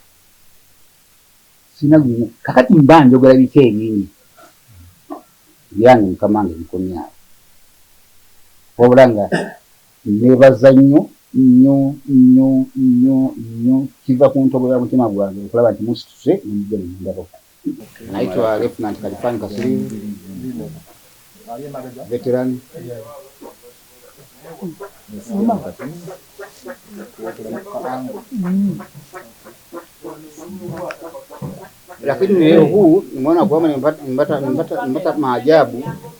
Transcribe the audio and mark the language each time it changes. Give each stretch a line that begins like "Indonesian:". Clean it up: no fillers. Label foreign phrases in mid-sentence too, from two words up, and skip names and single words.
Ganda: sina gumu kakati mba njogera bika ebingi byange mukamange bikomyawo wabula nga neebaza nnyo kiva ku ntobo ya mutima gwange okulaba nti musituse nemujja nemundabako.
Swahili: Naitwa Lieutenant Kalifani Kasulu veteran. Lakini leo huu nimeona kwamba nimepata maajabu na